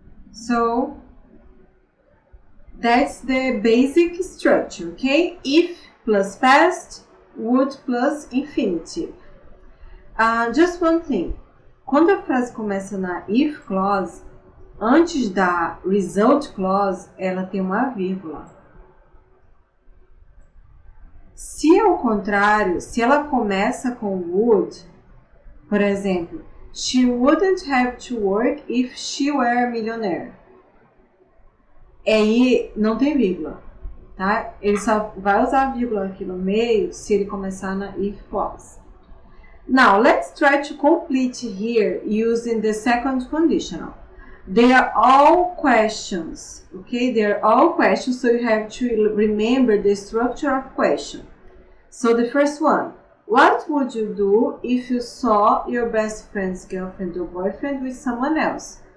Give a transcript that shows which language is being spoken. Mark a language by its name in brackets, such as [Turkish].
[English] So that's the basic structure, okay? If plus past, would plus infinitive. Just one thing. [Portuguese] Quando a frase começa na if clause, antes da result clause, ela tem uma vírgula. Se ao contrário, se ela começa com [English] would, [Portuguese] por exemplo, [English] she wouldn't have to work if she were a millionaire. [Portuguese] Aí não tem vírgula, tá? Ele só vai usar a vírgula aqui no meio se ele começar na if clause. [English] Now, let's try to complete here using the second conditional. They are all questions, okay? They are all questions, so you have to remember the structure of question. So the first one, what would you do if you saw your best friend's girlfriend or boyfriend with someone else?